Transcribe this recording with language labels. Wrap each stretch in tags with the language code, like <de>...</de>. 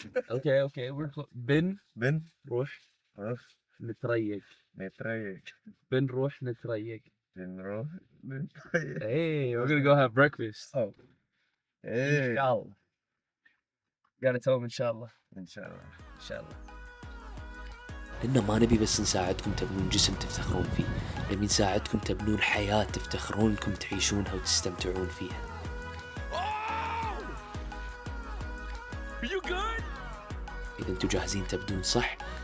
<en>Okay, we're</en> <ar>بنروح نتريق.</ar> <en>Hey, we're gonna go have breakfast. Oh. Hey.</en> <ar>Inshallah.</ar> <en>Gotta tell him inshallah.</en> <ar>Inshallah. Inshallah. لأن ما نبي بس نساعدكم تبنون جسم تفتخرون فيه، نبي نساعدكم تبنون حياة تفتخرون انكم تعيشونها وتستمتعون فيها.</ar> <en>Are you good?</en> <ar>إذا انتم جاهزين تبدون صح،</ar>